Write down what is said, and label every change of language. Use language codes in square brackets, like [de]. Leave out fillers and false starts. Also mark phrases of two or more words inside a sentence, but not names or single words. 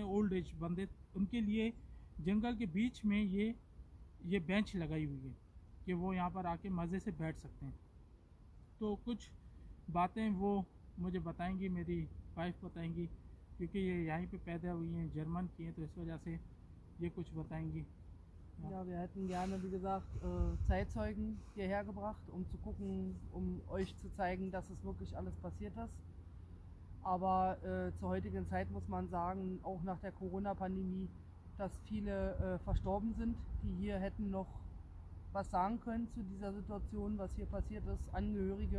[en] old age [hi] बंदे, उनके लिए जंगल के बीच में ये बेंच लगाई हुई है कि वो यहाँ पर आके मज़े से बैठ सकते हैं। तो कुछ बातें वो मुझे बताएंगी, मेरी वाइफ बताएंगी, क्योंकि ये यहीं पे पैदा हुई हैं, जर्मन की हैं, तो इस वजह से ये कुछ बताएंगी। [de] Ja, wir hätten gerne, wie gesagt, Zeitzeugen hierher gebracht, um zu gucken, um euch zu zeigen, dass es wirklich alles passiert ist. Aber zur heutigen Zeit muss man sagen, auch nach der Corona-Pandemie, dass viele verstorben sind, die hier hätten noch was sagen können zu dieser Situation, was hier passiert ist.